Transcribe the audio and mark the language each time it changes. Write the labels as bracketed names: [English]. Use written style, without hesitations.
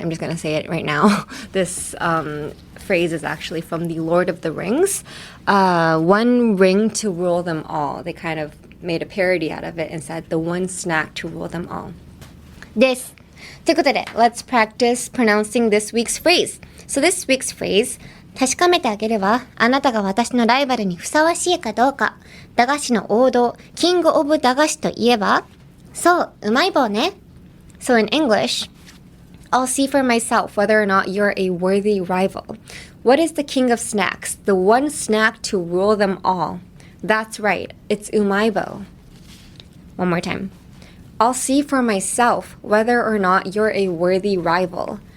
[English] I'm just going to say it right now. This phrase is actually from The Lord of the Rings. One ring to rule them all. They kind of made a parody out of it and said, the one snack to rule them all. [Japanese] です。ということで、 [English] let's practice pronouncing this week's phrase. So this week's phrase, [Japanese] 確かめてあげるわ。あなたが私のライバルにふさわしいかどうか。駄菓子の王道、キングオブ駄菓子といえば、そう、うまい棒ね。 [English] So in English, I'll see for myself whether or not you're a worthy rival. What is the king of snacks? The one snack to rule them all. That's right, it's Umaibou. One more time. I'll see for myself whether or not you're a worthy rival.